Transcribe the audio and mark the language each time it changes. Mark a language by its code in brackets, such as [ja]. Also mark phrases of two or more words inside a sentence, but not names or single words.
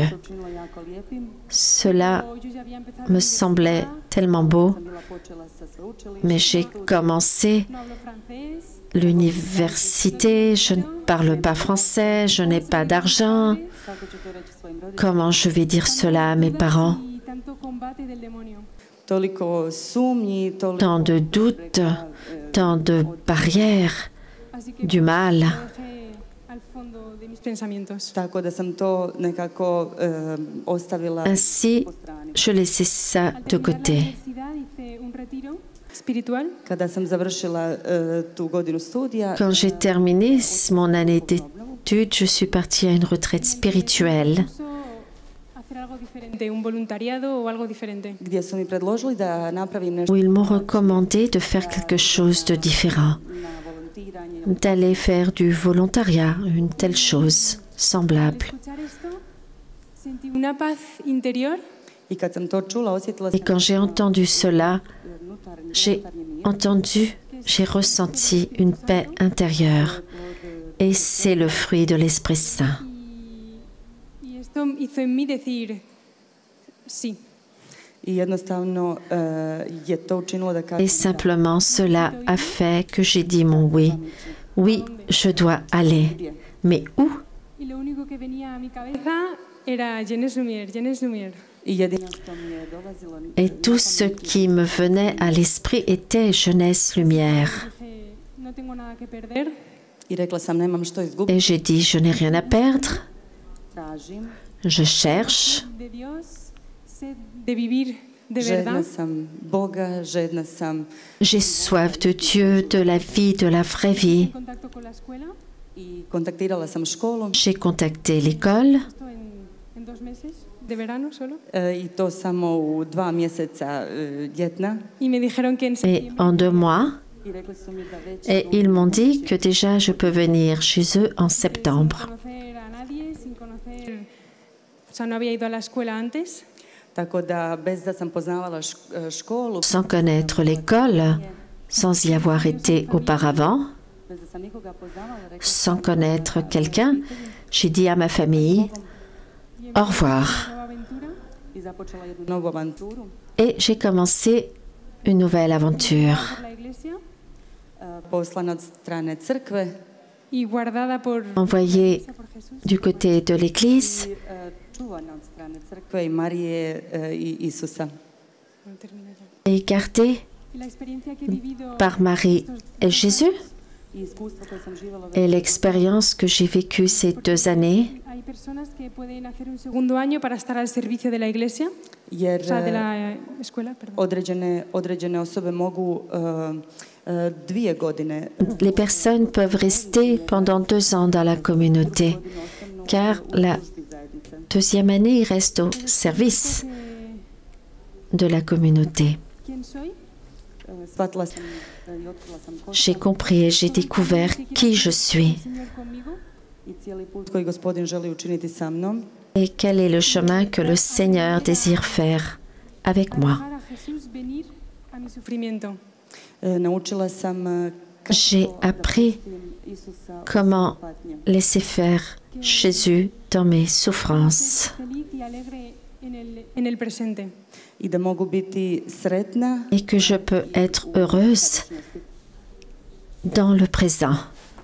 [hr] učinilo jako lijepim. [fr] Cela [es] Yo ya había empezado [fr] me semblait tellement beau, [hr] Bila počela sa sveučilištem. [fr] mais j'ai commencé [es] no hablo francés, [fr] l'université, je ne parle pas français, je n'ai pas d'argent. [hr] Kako ću to reći svojim roditeljima? [fr] Comment je vais dire cela à mes parents? [es] y tanto combate del demonio. [hr] Toliko sumnji, toliko [fr] Tant de doutes, tant de barrières, [es] Así que [fr] du mal. [es] lo dejé al fondo de mis pensamientos. [hr] tako da sam to nekako ostavila [fr] Ainsi, [hr] po strani. [fr] je laissais ça [es] Al de terminar la [fr] côté. [es] universidad hice un retiro espiritual. [hr] Kada sam završila tu godinu studija, [fr] Quand j'ai terminé mon année d'études, je suis partie à une retraite spirituelle [es] Propuso hacer algo diferente, un voluntariado o algo diferente. [hr] gdje su mi predložili da napravim nešto [fr] où ils m'ont recommandé de faire quelque chose de différent, [hr] na volontiranje. [fr] d'aller faire du volontariat, une telle chose [es] Al [fr] semblable. [es] escuchar esto, sentí una paz interior [hr] I kad sam to čula, osjetila [fr] Et [hr] sam [fr] quand j'ai entendu cela, [hr] unutarnje [fr] j'ai entendu, j'ai ressenti une paix intérieure. Et c'est le fruit de l'Esprit Saint. [es] y esto hizo en mí decir sí. [hr] i jednostavno je to učinilo da [fr] Et [hr] kažem [fr] simplement cela a fait que j'ai dit mon oui. Oui, je dois aller. Mais où? [es] Y lo único que venía a mi cabeza era Jeunesse Lumière, Jeunesse Lumière. [hr] i jedino što mi je dolazilo [fr] Et tout ce qui me venait à l'esprit était Jeunesse Lumière. [es] Dije, no tengo nada que perder, [hr] i rekla sam nemam što izgubiti, [fr] Et j'ai dit, je n'ai rien à perdre. [hr] tražim, [fr] Je cherche. [es] de Dios, sed de vivir de [hr] žedna [es] verdad. [hr] sam Boga, žedna sam [fr] J'ai soif de Dieu, de la vie, de la vraie vie. [es] En contacto con la escuela, [hr] i kontaktirala sam školu [fr] J'ai contacté l'école [es] esto en 2 meses de verano solo, [hr] i to samo u 2 mjeseca ljetna [es] y me dijeron que en [fr] et [es] septiembre [fr] en 2 mois. [hr] i rekli su mi da već [fr] Et ils m'ont dit que déjà je peux venir chez eux en [es] sin [fr] septembre. [es] conocer a nadie, sin conocer, o sea, no había ido a la escuela antes, [hr] tako da bez da sam poznavala školu, [fr] Sans connaître l'école, sans y avoir été auparavant, [hr] bez da sam nikoga poznavala, rekla [fr] sans connaître quelqu'un, j'ai dit à ma famille au revoir. [es] nueva aventura. [hr] i započela jednu novu avanturu. [fr] Et j'ai commencé une nouvelle aventure, [es] Por la iglesia [hr] Poslana od strane crkve [es] y guardada por [fr] envoyée [es] por Jesús. [fr] du côté de l'église [hr] i čuvana od strane crkve i Marije i Isusa. [es] No termino ya. [fr] et gardée [es] Y la experiencia que he vivido [fr] par Marie et Jésus. Et l'expérience que j'ai vécue ces 2 années, [es] Hay personas que pueden hacer un segundo año para estar al servicio de la iglesia, [hr] jer [es] o sea, de la escuela, perdón. [hr] određene osobe mogu 2 godine. [fr] les personnes peuvent rester pendant 2 ans dans la communauté, car la 2e année, ils restent au service de la communauté. [es] ¿Quién soy? [hr] Shvatila sam i otkrila sam ko [fr] J'ai compris et j'ai découvert qui je suis [es] El Señor conmigo [hr] i cijeli put koji Gospodin želi učiniti sa mnom. [fr] et quel est le chemin que le Seigneur désire faire avec moi. [es] dejar a Jesús venir a mi sufrimiento. [hr] Naučila sam [fr] J'ai appris [hr] Isusa [fr] comment [hr] patnje. [fr] laisser faire Jésus dans mes souffrances [es] Feliz y alegre en el presente. [hr] I da mogu biti sretna [fr] et que je peux être heureuse dans le présent.